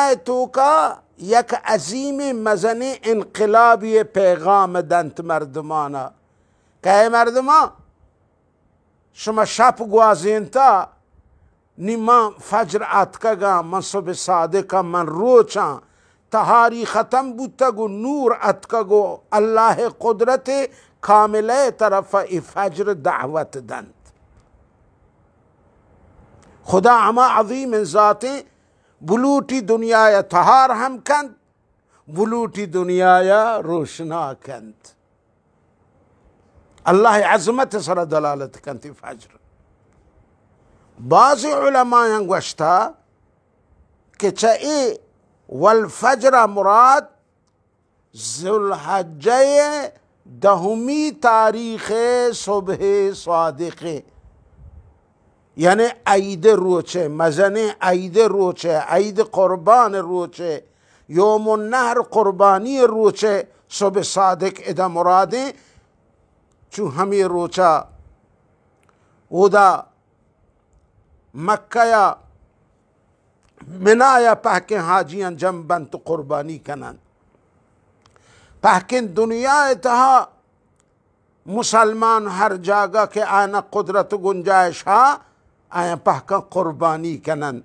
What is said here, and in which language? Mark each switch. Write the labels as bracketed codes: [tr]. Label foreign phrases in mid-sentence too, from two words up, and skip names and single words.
[bal] تو کا یک عظیم مزن انقلابی پیغام دنت مردمانا کہ اے مردمان شما شب گوازینتا نیما فجر اتکگا من صبح صادقا من روچاں تہاری ختم بودتگو نور اتکگو اللہ قدرت کاملہ طرف ای فجر دعوت دند. خدا اما عظیم ذاتیں بلوٹی دنیا تہار ہم کند، بلوٹی دنیا روشنا کند. اللہ عظمت سر دلالت کنتی فجر. بعض علماء گوشتا کہ چاہے والفجر مراد ذی الحجہ 10 تاریخ صبح صادق، یعنی عید روچے مزن عید روچے عید قربان روچے [ar] یوم النحر [bal] قربانی روچے صبح صادق ادا مرادیں. چو ہمیں روچا اودا مکہ یا منایا پہکیں حاجیاں جنبن تو قربانی کنن، پہکیں دنیا اتہا مسلمان ہر جاگہ کے آنا قدرت گنجائش ہا آیا پہکیں قربانی کنن.